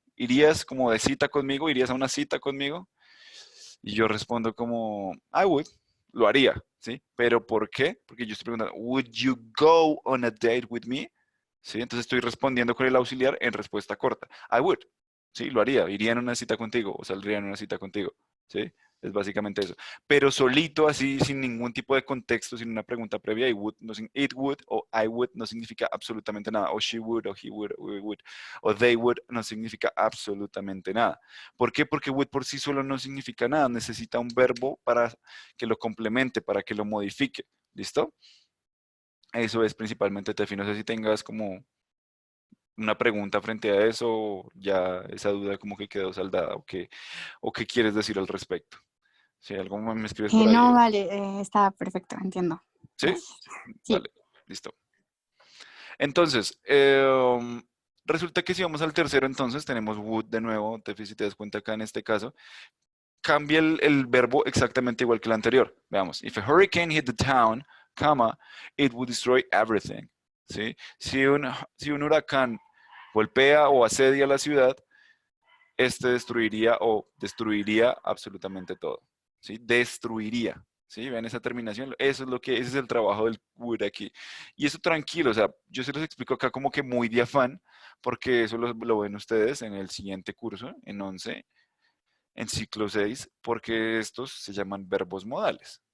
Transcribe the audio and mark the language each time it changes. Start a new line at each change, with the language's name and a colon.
Spanish: ¿Irías como de cita conmigo? ¿Irías a una cita conmigo? Y yo respondo como,
English: I would,
Spanish: lo haría, ¿sí? ¿Pero por qué? Porque yo estoy preguntando,
English: would you go on a date with me?
Spanish: ¿Sí? Entonces estoy respondiendo con el auxiliar en respuesta corta.
English: I would,
Spanish: ¿sí? Lo haría, iría en una cita contigo o saldría en una cita contigo, ¿sí? Es básicamente eso. Pero solito, así, sin ningún tipo de contexto, sin una pregunta previa, it would o I would no significa absolutamente nada. O she would, o he would, o we would, o they would no significa absolutamente nada. ¿Por qué? Porque would por sí solo no significa nada. Necesita un verbo para que lo complemente, para que lo modifique. ¿Listo? Eso es principalmente, Tefi. No sé si tengas como una pregunta frente a eso, o ya esa duda como que quedó saldada, o qué quieres decir al respecto. Si algo me escribes por ahí. No, vale, está perfecto, entiendo. ¿Sí? Gracias. Sí. Vale, listo. Entonces, resulta que si vamos al tercero, entonces tenemos would de nuevo, Tefi, si te das cuenta acá en este caso, cambia el verbo exactamente igual que el anterior.
English: Veamos, if a hurricane hit the town, comma, it would destroy everything.
Spanish: ¿Sí? Si un huracán golpea o asedia la ciudad, este destruiría absolutamente todo. ¿Sí? Destruiría. ¿Sí? Vean esa terminación. Ese es el trabajo del would aquí. Y eso tranquilo, o sea, yo se los explico acá como que muy de afán, porque eso lo ven ustedes en el siguiente curso, en 11, en ciclo 6, porque estos se llaman verbos modales.